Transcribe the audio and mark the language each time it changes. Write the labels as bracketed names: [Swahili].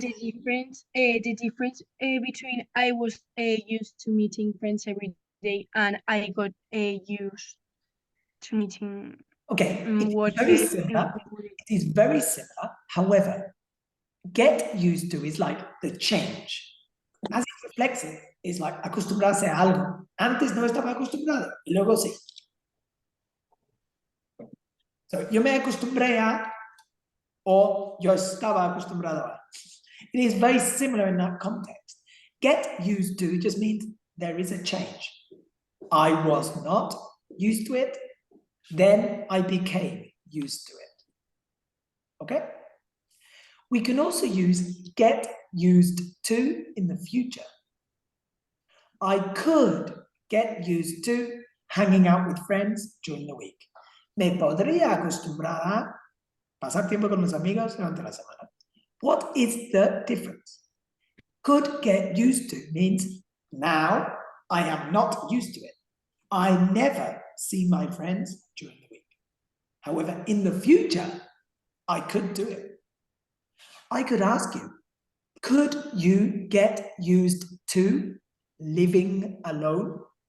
[English] The difference between I was used to meeting friends every day and I got used to meeting. Okay, it's very similar. It is very similar. However, get used to is like the change. As it reflects it, it's like acostumbrarse a algo. [Spanish] Antes no estaba acostumbrado, y luego sí. So, yo me acostumbré a, o yo estaba acostumbrado a. [English] It is very similar in that context. Get used to just means there is a change. I was not used to it, then I became used to it. Okay? We can also use get used to in the future. I could get used to hanging out with friends during the week. [Spanish] Me podría acostumbrar a pasar tiempo con mis amigos durante la semana. [English] What is the difference? Could get used to means now I am not used to it. I never see my friends during the week. However, in the future, I could do it. I could ask you, could you get used to living alone?